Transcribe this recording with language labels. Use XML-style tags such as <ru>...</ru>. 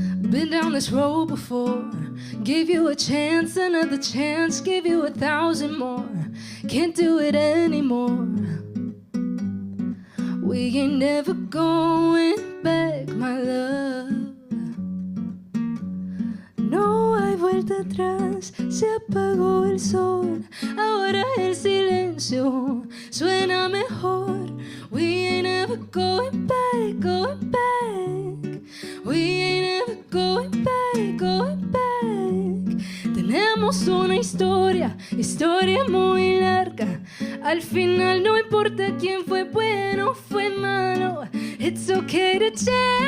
<en>Been down this road before, gave you a chance, another chance, gave you 1,000 more. Can't do it anymore. We ain't never going back, my love.</en> <es>No hay vuelta atrás, se apagó el sol. Ahora el silencio suena mejor.</es> <en>We ain't never going back, going back. We ain't never going back, going back.</en> <es>Tenemos una historia, historia muy larga. Al final no importa quién fue bueno, fue malo.</es> <en>It's okay to change.</en>